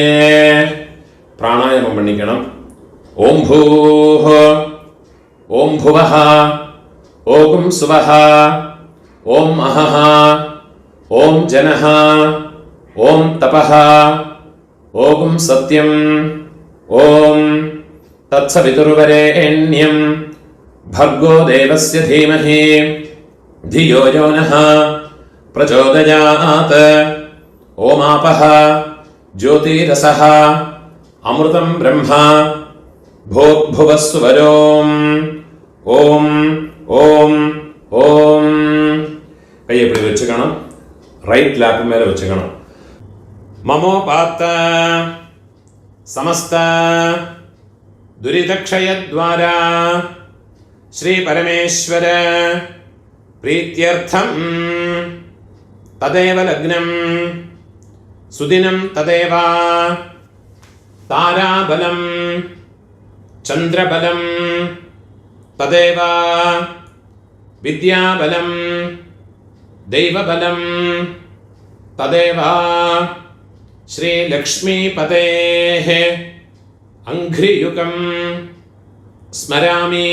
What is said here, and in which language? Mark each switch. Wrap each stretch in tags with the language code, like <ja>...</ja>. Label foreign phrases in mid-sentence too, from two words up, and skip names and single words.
<ta>பிராணாயாமம் பண்ணிக்கணும்.</ta> <sa>ஓம் பூஹ, ஓம் புவஹ, ஓம் சுவஹ, ஓம் அஹஹ, ஓம் ஜனஹ, ஓம் தபஹ, ஓம் சத்யம், ஓம் தத்சவிதுர்வரேண்யம் भर्गो देवस्य धीमहि धियो यो नः प्रचोदयात्. ओमापः ज्योतिरसः अमृतं ब्रह्मा भूर्भुवस्सुवरोम्. ஓம் ஓம் ஓம்.</sa> <ta>கையை இப்படி வச்சுக்கணும்.</ta> <en>right lap</en> <ta>மேலே வச்சுக்கணும்.</ta> <sa>மமோபாத்த சமஸ்த துரிதக்ஷயத்வாரா ஸ்ரீ பரமேஸ்வர பிரீத்யர்த்தம் ததேவ லக்னம் சுதினம் ததேவ தாராபலம் சந்திரபலம் ததேவ विद्याबलं दैवबलं तदेव श्रीलक्ष्मीपतेः अङ्घ्रियुगं स्मरामि।</sa>